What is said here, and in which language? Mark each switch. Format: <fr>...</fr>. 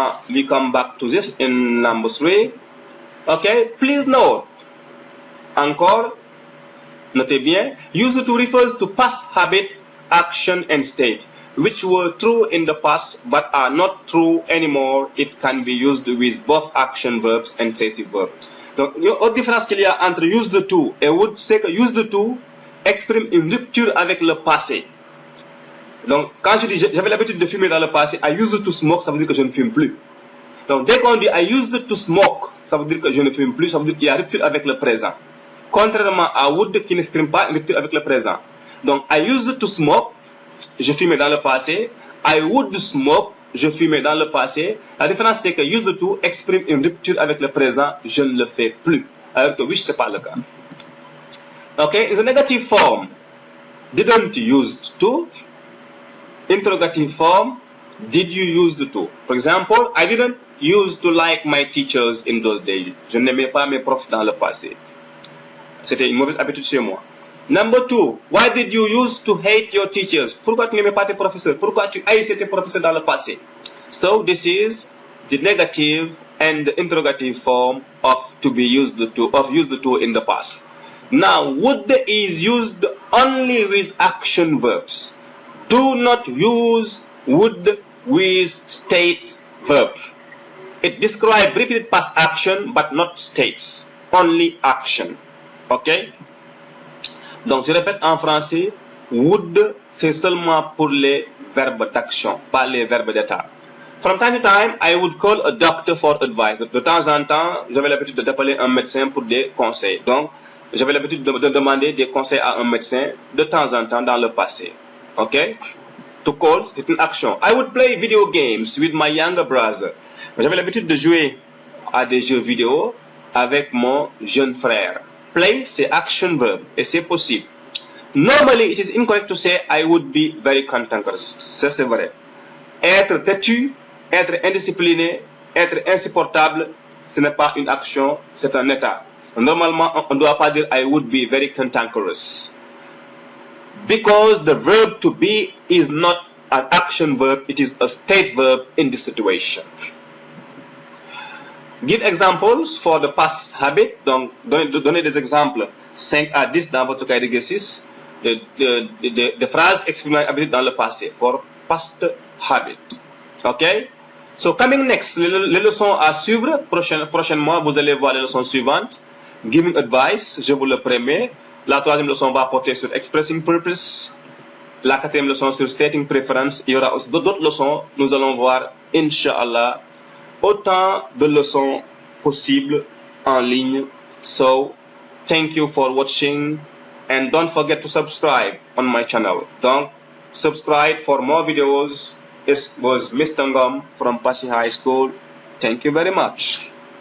<en>We come back to this in number 3. Okay, please note.</en> <fr>Encore, notez bien.</fr> <en>Used to refers to past habit, action, and state, which were true in the past but are not true anymore. It can be used with both action verbs and stative verbs.</en> <fr>Donc, l'autre différence qu'il y a entre used to et would, c'est que used to exprime une rupture avec le passé. Donc, quand je dis j'avais l'habitude de fumer dans le passé,</fr> <en>I used to smoke,</en> <fr>ça veut dire que je ne fume plus. Donc, dès qu'on dit</fr> <en>I used to smoke,</en> <fr>ça veut dire que je ne fume plus, ça veut dire qu'il y a rupture avec le présent. Contrairement à would qui n'exprime pas une rupture avec le présent. Donc,</fr> <en>I used to smoke,</en> <fr>je fumais dans le passé.</fr> <en>I would smoke,</en> <fr>je fumais dans le passé. La différence, c'est que used to exprime une rupture avec le présent, je ne le fais plus. Alors que wish, ce n'est pas le cas.</fr> <en>Okay, in the negative form, didn't you used to? Interrogative form, did you used to? For example, I didn't used to like my teachers in those days.</en> <fr>Je n'aimais pas mes profs dans le passé. C'était une mauvaise habitude chez moi.</fr> <en>Number 2, why did you used to hate your teachers?</en> <fr>Pourquoi tu n'aimais pas tes professeurs? Pourquoi tu haïssais tes professeurs dans le passé?</fr> <en>So this is the negative and the interrogative form of to be used to, of used to in the past. Now, would is used only with action verbs. Do not use would with state verb. It describes repeated past action but not states, only action. Okay?</en> <fr>Donc, je répète en français, would, c'est seulement pour les verbes d'action, pas les verbes d'état.</fr> <en>From time to time, I would call a doctor for advice.</en> <fr>De temps en temps, j'avais l'habitude d'appeler un médecin pour des conseils. Donc, j'avais l'habitude de demander des conseils à un médecin de temps en temps dans le passé. Ok? To call, c'est une action.</fr> <en>I would play video games with my younger brother.</en> <fr>J'avais l'habitude de jouer à des jeux vidéo avec mon jeune frère. Play, c'est action verb, et c'est possible.</fr> <en>Normally, it is incorrect to say I would be very cantankerous.</en> <fr>Ça, c'est vrai. Être têtu, être indiscipliné, être insupportable, ce n'est pas une action, c'est un état. Normalement, on ne doit pas dire</fr> <en>I would be very cantankerous. Because the verb to be is not an action verb, it is a state verb in this situation. Give examples for the past habit.</en> <fr>Donc, donnez des exemples 5 à 10 dans votre cahier d'exercice de phrases exprimant l'habitude dans le passé</fr> <en>for past habit.</en> <fr>Ok?</fr> <en>So, coming next,</en> <fr>les leçons à suivre. Prochainement, vous allez voir les leçons suivantes.</fr> <en>Giving advice,</en> <fr>je vous le promets. La troisième leçon va porter sur expressing purpose. La quatrième leçon sur stating preference. Il y aura aussi d'autres leçons. Nous allons voir, Inch'Allah, autant de leçons possibles en ligne.</fr> <en>So, thank you for watching and don't forget to subscribe on my channel. Donc, subscribe for more videos. This was Mr. Ngom from Passy High School. Thank you very much.</en>